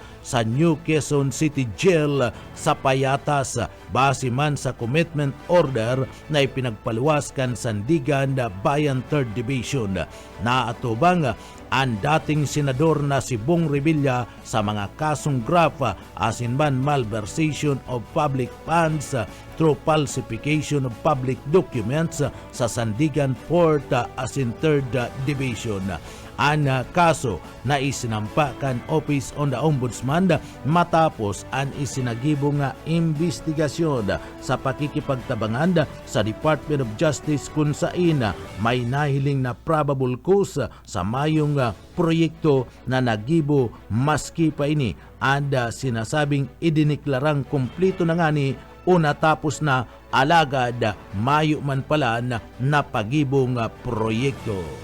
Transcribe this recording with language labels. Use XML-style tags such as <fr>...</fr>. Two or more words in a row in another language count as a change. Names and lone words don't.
<bik>sa New Quezon City Jail sa payatas base man sa commitment order na ipinagpaluwaskan Sandigan Bayan 3rd Division. Naatubang ang dating senador na si Bong Revilla sa mga kasong graft asinman</bik> <en>malversation of public funds through falsification of public documents</en> <bik>sa Sandigan Port asin 3rd Division. Ang kaso na isinampa kan Office on the Ombudsman matapos ang isinagibong investigasyon sa pakikipagtabangan sa Department of Justice kung saan may nahiling na</bik> <en>probable cause</en> <bik>sa mayong proyekto na nagibo maski pa ini ang sinasabing idiniklarang kumpleto na nga ni una tapos na alagad mayo man pala na napagibong proyekto.</bik>